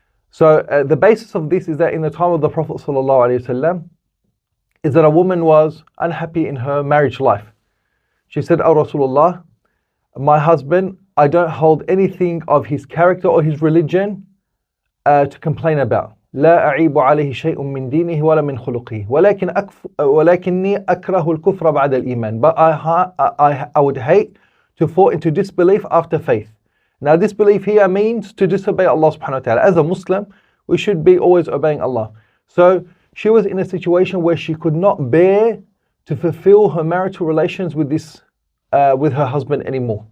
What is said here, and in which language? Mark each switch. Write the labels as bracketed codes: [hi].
[en] So the basis of this is that in the time of the Prophet ﷺ, is that a woman was unhappy in her marriage life. She said, "Oh Rasulullah, my husband, I don't hold anything of his character or his religion to complain about. [ar] لا أعيب عليه شيء من دينه ولا من خلقه ولكني أكره الكفر بعد الإيمان." [en] But I would hate to fall into disbelief after faith. Now disbelief here means to disobey Allah subhanahu wa ta'ala. As a Muslim, we should be always obeying Allah. So she was in a situation where she could not bear to fulfill her marital relations with her husband anymore.